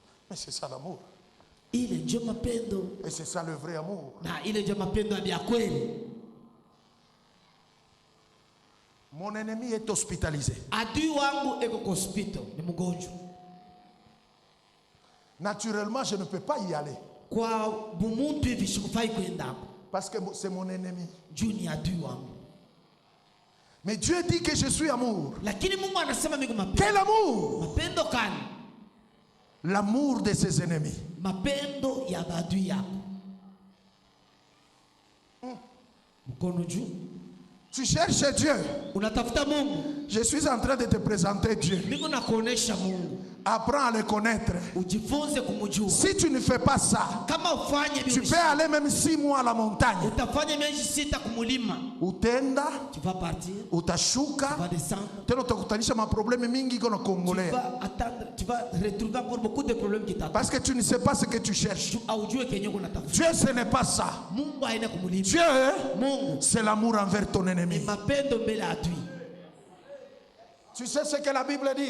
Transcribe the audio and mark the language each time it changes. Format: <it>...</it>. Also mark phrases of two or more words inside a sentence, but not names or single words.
<fr>Mais c'est ça l'amour.</fr> <sw>Ile ndio mapendo.</sw> <fr>Et c'est ça le vrai amour.</fr> <sw>Na ile ndio mapendo ya kweli.</sw> <fr>Mon ennemi est hospitalisé.</fr> <sw>Adui wangu eko hospital, ni mgonjwa.</sw> <fr>Naturellement, je ne peux pas y aller.</fr> <sw>Kwa bumuntu hivi sikufai kwenda hapo.</sw> <fr>Parce que c'est mon ennemi.</fr> <sw>Juu ni adui wangu.</sw> <fr>Mais Dieu dit que je suis amour.</fr> <sw>Lakini Mungu anasema mimi mapendo.</sw> <fr>Quel amour?</fr> <sw>Mapendo kani?</sw> <fr>L'amour de ses ennemis.</fr> <sw>Mapendo ya adui yako. Mkono juu.</sw> <fr>Tu cherches Dieu.</fr> <sw>Unatafuta Mungu.</sw> <fr>Je suis en train de te présenter Dieu.</fr> <sw>Niko nakuonesha Mungu.</sw> <fr>Apprends à le connaître.</fr> <sw>Ujifunze kumjua.</sw> <fr>Si tu ne fais pas ça,</fr> <sw>Kama ufanye</sw> <fr>tu peux aller même 6 mois à la montagne.</fr> <sw>Utafanya miezi 6 kumulima. Utenda,</sw> <fr>Tu vas partir.</fr> <sw>utashuka.</sw> <fr>Tu vas descendre.</fr> <sw>Tena utakutanisha maprobleme mingi kono Congolais.</sw> <fr>Tu vas attendre, tu vas retrouver encore beaucoup de problèmes qui t'attendent. Parce que tu ne sais pas ce que tu cherches. Dieu, ce n'est pas ça. Dieu, c'est l'amour envers ton ennemi. Tu sais ce que la Bible dit?</fr>